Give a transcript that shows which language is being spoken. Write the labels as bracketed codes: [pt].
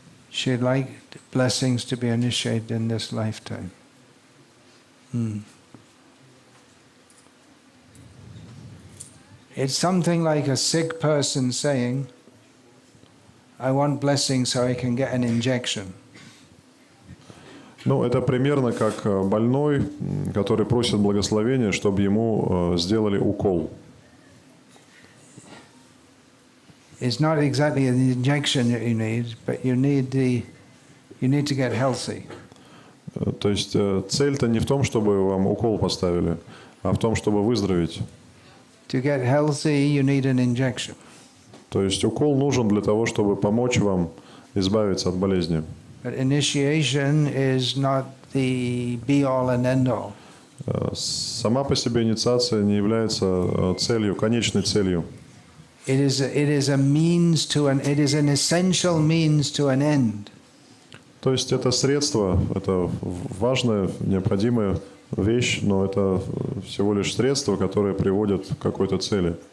[en] She'd like blessings to be initiated in this lifetime. It's something like a sick person saying, I want blessings so I can get an injection. [ru] Ну, это примерно как больной, который просит благословения, чтобы ему сделали укол. [en] It's not exactly an injection that you need, but you need to get healthy. [ru] То есть цель-то не в том, чтобы вам укол поставили, а в том, чтобы выздороветь. [en] To get healthy, you need an injection. [ru] То есть укол нужен для того, чтобы помочь вам избавиться от болезни. [en] But initiation is not the be-all and end-all. [ru] Сама по себе инициация не является целью, конечной целью. [en] It is an essential means to an end. [ru] То есть это средство, это важная, необходимая вещь, но это всего лишь средство, которое приводит к какой-то цели.